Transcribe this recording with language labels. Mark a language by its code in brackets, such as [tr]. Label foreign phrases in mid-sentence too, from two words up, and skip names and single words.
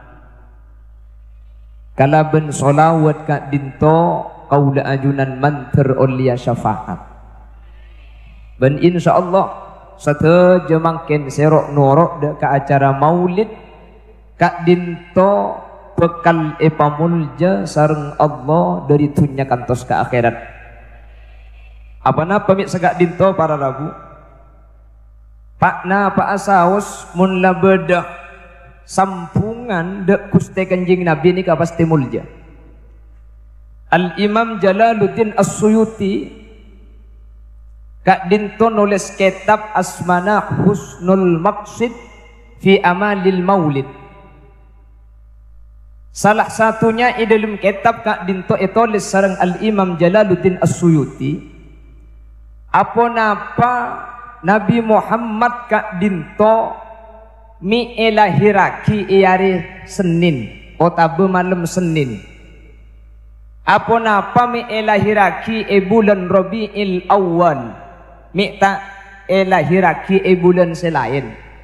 [mad] Kalaben solawat kak dinto kaula ajunan manter ulia syafaat. Ben insyaallah sateja mangken serok norok dek ke acara maulid kak dinto bekal epamulja sareng Allah dari dunia kantos ke akhirat. Apa na pamit segak dinto para rabu pak na pak asaos mun labeda sampungan dek Gusti Kanjeng Nabi ni ka pasti mulja. Al Imam Jalaluddin As-Suyuti kak dinto nulis kitab Asmana Husnul Maqsid fi Amalil Maulid. [id] Salah satunya di dalam kitab [mad] kak dinto tulis sareng Al Imam Jalaluddin As-Suyuti apa napa Nabi Muhammad kak dinto mi elahiraki iari Senin otabe malam Senin. Apa napa mi elahiraki bulan Rabiul Awal mi tak elahiraki bulan selain.